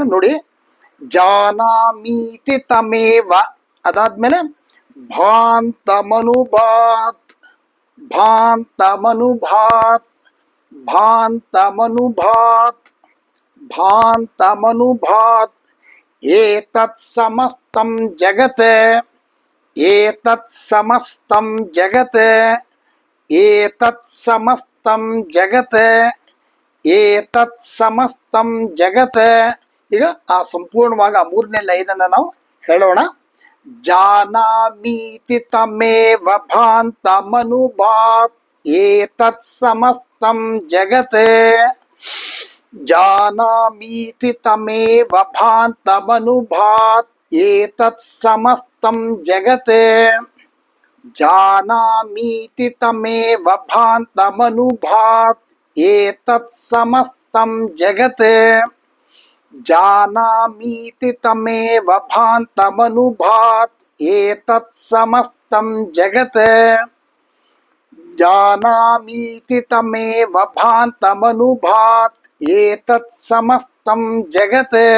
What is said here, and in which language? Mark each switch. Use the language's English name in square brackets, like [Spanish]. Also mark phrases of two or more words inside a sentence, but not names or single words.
[Kannada] ಇದನ್ನು ನೋಡಿ [Sanskrit] ಜಾನಾಮೀತಿ ತಮೇವ ಅದಾದ್ಮೇಲೆ ಭಾಂತಮನುಭಾತ್, ಭಾಂತಮನುಭಾತ್, ಭಾಂತಮನುಭಾತ್, ಭಾಂತಮನುಭಾತ್. ಏತತ್ ಸಮಸ್ತಂ ಜಗತ್, ಏತತ್ ಸಮಸ್ತಂ ಜಗತ್, ಏತತ್ ಸಮಸ್ತಂ ಜಗತ್, ಏತತ್ ಸಮಸ್ತಂ ಜಗತ್. [Kannada] ಈಗ ಆ ಸಂಪೂರ್ಣವಾಗಿ ಆ ಮೂರನೇ ಲೈನನ್ನು ನಾವು ಹೇಳೋಣ. [Sanskrit] ಜಾನಾಮೀತಿ ತಮೇವ ಭಾಂತಮನುಭಾತ್ ಏತತ್ ಸಮಸ್ತಂ ಜಗತ್, ಜಾನಾಮೀತಿ ತಮೇವ ಭಾಂತಮನುಭಾತ್ ಏತತ್ ಸಮಸ್ತಂ ಜಗತ್, ಜಾನಾಮೀತಿ ತಮೇವ ಭಾಂತಮನುಭಾತ್ ಏತತ್ ಸಮಸ್ತಂ ಜಗತ್, ಜಾನಾಮೀತಿ ತಮೇವ ಭಾಂತಮನುಭಾತ್ ಏತತ್ ಸಮಸ್ತಂ ಜಗತ್, ಜಾನಾಮೀತಿ ತಮೇವ ಭಾಂತಮನುಭಾತ್ ಏತತ್ ಸಮಸ್ತಂ ಜಗತ್.